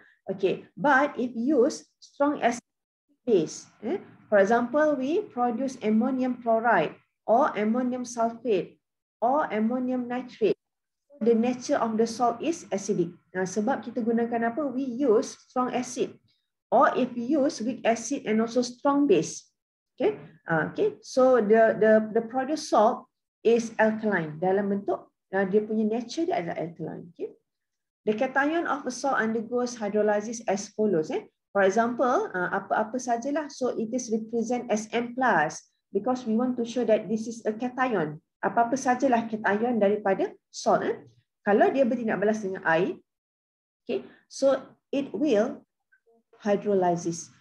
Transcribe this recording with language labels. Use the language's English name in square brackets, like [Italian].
[English] Okay, but if you use strong acid base, for example, we produce ammonium chloride or ammonium sulfate or ammonium nitrate. The nature of the salt is acidic. [Malay] Sebab kita gunakan apa? [English] We use strong acid. Or if we use weak acid and also strong base. Okay. Okay. So the produced salt is alkaline. [Malay] Dalam bentuk dia punya nature dia adalah alkaline. Okay. [English] The cation of a salt undergoes hydrolysis as follows. For example, [Malay] apa-apa sajalah. [English] So it is represent as M+, because we want to show that this is a cation. [Malay] Apa-apa sajalah cation daripada salt. Kalau dia bertindak balas dengan air, okay, [English] so it will hydrolysis.